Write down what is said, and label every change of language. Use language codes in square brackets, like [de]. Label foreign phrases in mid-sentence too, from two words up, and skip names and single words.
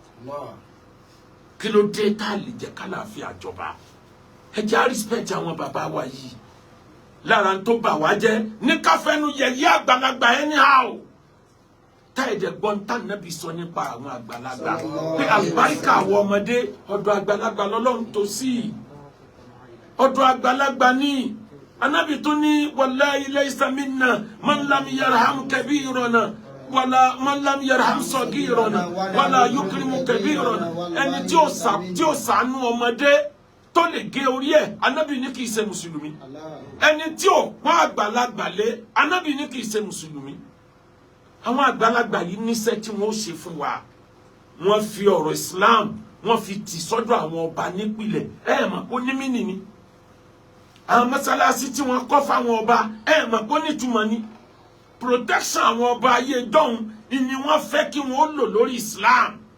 [yo] kí ló dé tá a lè jẹ́ kálàáfíà jọba ẹ jẹ́ á respect àwọn bàbá wa yìí lára tó bà wá jẹ́ ní káfẹ́nu yẹ̀yẹ́ àgbàlagbà anyhow tá ẹ̀dẹ̀ gbọ́n tá nàbí sọ nípa àwọn àgbàlagbà pé àlùbáríkà àwọn ọmọdé ọ̀dọ̀ àgbàlagbà lọ́lọ́run tó sí ọ̀dọ̀ àgbàlagbà ní anabi tó ní [ar] والله ليس منا من لم يرحم كبيرنا ولا من لم يرحم صغيرنا ولا يكرم كبيرنا [yo] ẹni tí ó ṣàánú ọmọdé tó lè gé orí ẹ̀ anabi ní kì í ṣe mùsùlùmí ẹni tí ó pọ́n àgbàlagbà lé anabi ní kì í ṣe mùsùlùmí àwọn àgbàlagbà yìí níṣẹ́ tí wọ́n ṣe fún wa wọ́n fi ọ̀rọ̀ Islam wọ́n fi tì sọ́dọ̀ àwọn ọba nípìlẹ̀ mọ̀ kó ní mínì ni àwọn mọ́sálásí tí wọ́n kọ́ fáwọn ọba mọ̀ kó nítumọ̀ ni protection àwọn ọba ayé dọ́hun ni wọ́n fẹ́ kí wọ́n lò lórí Islam